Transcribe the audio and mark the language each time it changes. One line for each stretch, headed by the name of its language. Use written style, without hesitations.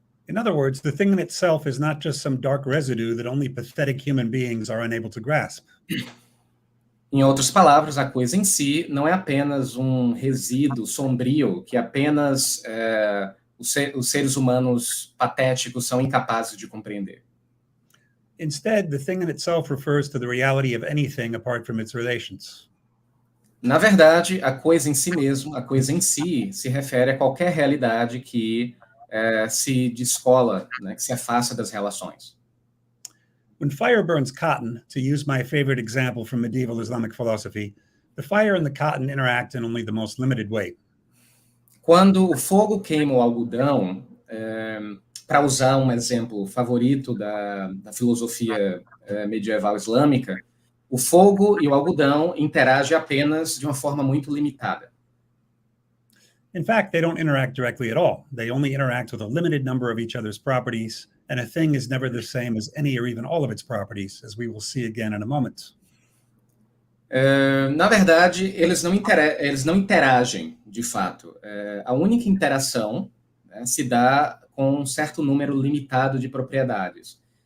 English: In other words, the thing in itself is not just some dark residue that only pathetic human beings are unable to grasp.
Portuguese: Em outras palavras, a coisa em si não é apenas um resíduo sombrio que apenas os seres humanos patéticos são incapazes de compreender.
English: Instead, the thing in itself refers to the reality of anything apart from its relations.
Portuguese: Na verdade, a coisa em si mesmo, a coisa em si, se refere a qualquer realidade que se descola, né, que se afasta das relações.
English: When fire burns cotton, to use my favorite example from medieval Islamic philosophy, the fire and the cotton interact in only the most limited way.
Portuguese: Quando o fogo queima o algodão, para usar um exemplo favorito da filosofia medieval islâmica, o fogo e o algodão interagem apenas de uma forma muito limitada.
English: In fact, they don't interact directly at all. They only interact with a limited number of each other's properties, and a thing is never the same as any or even all of its properties, as we will see again in a moment.
Portuguese: Na verdade, eles não interagem, de fato. A única interação, né, se dá com um certo número limitado de propriedades.